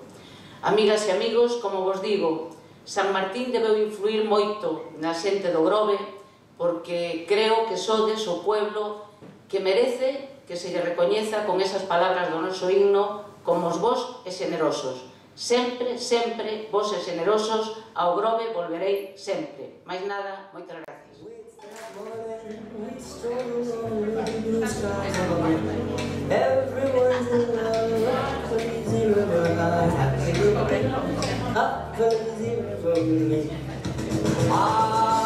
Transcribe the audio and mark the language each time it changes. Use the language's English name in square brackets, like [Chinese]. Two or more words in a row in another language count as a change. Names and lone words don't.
[Galician] Amigas e amigos, como vos digo, San Martín debeu influir moito na xente do Grove, porque creo que sodes o pueblo que merece que se lle recoñeza con esas palabras do noso himno como os vos e xenerosos. Sempre, sempre, vos e xenerosos, ao Grove volverei sempre. Mais nada, moitas gracias. [English] Everyone's in love, up lazy river, up lazy river, me.